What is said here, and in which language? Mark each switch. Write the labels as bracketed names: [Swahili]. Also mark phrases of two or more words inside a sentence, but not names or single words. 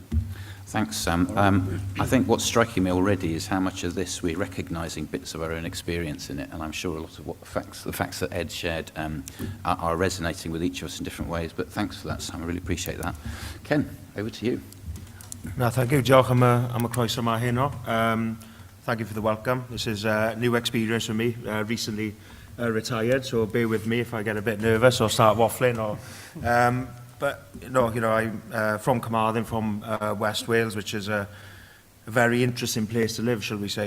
[English] Thanks, Sam. I think what's striking me already is how much of this we're recognising bits of our own experience in it, and I'm sure a lot of the facts that Ed shared are resonating with each of us in different ways, but thanks for that, Sam. I really appreciate that. Ken, over to you. No, thank you. [Welsh] Diolch am y croeso yma heno. [English] Thank you for the welcome. This is a new experience for me. Recently retired, so bear with me if I get a bit nervous or start waffling. But I'm from Carmarthen, from West Wales, which is a very interesting place to live, shall we say.